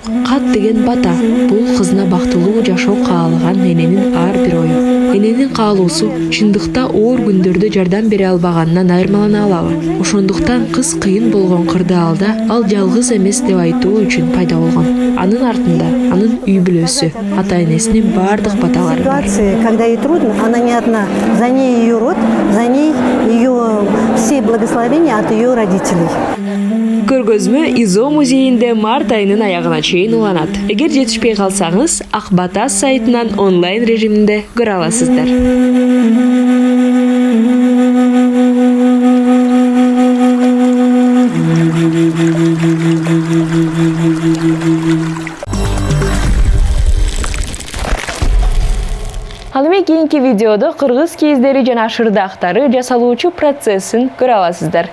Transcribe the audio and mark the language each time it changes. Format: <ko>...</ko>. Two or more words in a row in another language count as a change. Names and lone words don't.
<ky>Кат деген бата, бул кызына бактылуу жашоо каалаган эненин ар бир ою. Эненин каалоосу чындыкта оор күндөрдө жардам бере албаганынан айырмалана алабы? Ошондуктан кыз кыйын болгон кырдаалда ал жалгыз эмес деп айтуу үчүн пайда болгон. Анын артында анын үй бүлөсү, ата-энесинин бардык баталары бар.</ky> <ru>Когда ей трудно, она не одна. За ней ее род, за ней ее все благословения от ее родителей.</ru> <ky>Көргөзмө ИЗО музейинде март айынын аягына чейин уланат. Эгер жетишпей калсаңыз, Ак Бата сайтынан онлайн режиминде көрө аласыздар. Ал эми кийинки видеодо кыргыз кийиздери жана шырдактары жасалуучу процессин көрө аласыздар.</ky>